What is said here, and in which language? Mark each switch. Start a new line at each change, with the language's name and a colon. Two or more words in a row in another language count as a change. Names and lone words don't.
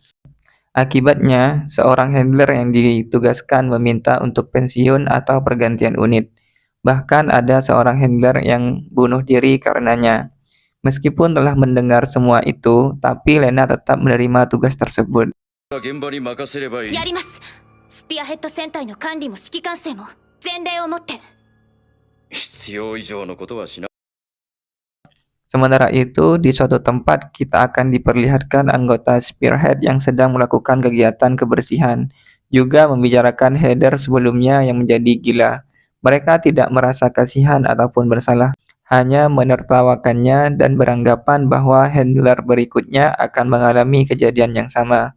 Indonesian: Akibatnya, seorang handler yang ditugaskan meminta untuk pensiun atau pergantian unit. Bahkan ada seorang handler yang bunuh diri karenanya. Meskipun telah mendengar semua itu, tapi Lena tetap menerima tugas tersebut.
Japanese: 現場に任せればいい。やります。スピアヘッド戦隊の管理も指揮管制も前例をもって。必要以上のことはしな。
Indonesian: Sementara itu, di suatu tempat kita akan diperlihatkan anggota Spearhead yang sedang melakukan kegiatan kebersihan, juga membicarakan header sebelumnya yang menjadi gila. Mereka tidak merasa kasihan ataupun bersalah, hanya menertawakannya dan beranggapan bahwa handler berikutnya akan mengalami kejadian yang sama.